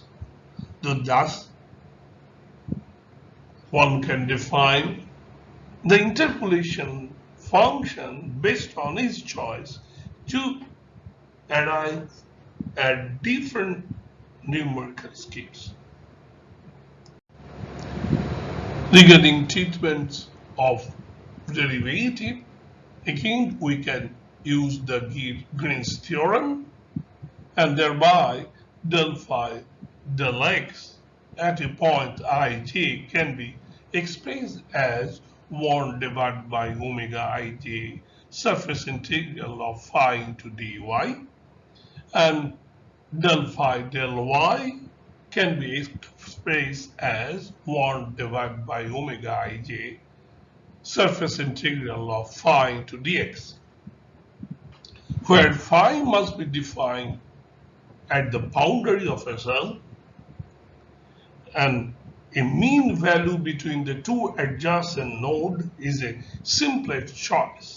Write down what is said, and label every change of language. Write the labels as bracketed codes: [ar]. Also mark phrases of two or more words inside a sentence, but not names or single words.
[en] Thus, one can define the interpolation function based on his choice to arrive at different numerical schemes. Regarding treatments of derivative, again we can use the Green's theorem and thereby del phi del x at a point ij can be expressed as 1 divided by omega ij surface integral of phi into dy, and del phi del y can be expressed as 1 divided by omega ij surface integral of phi into dx, where phi must be defined at the boundary of a cell and a mean value between the two adjacent nodes is a simplest choice.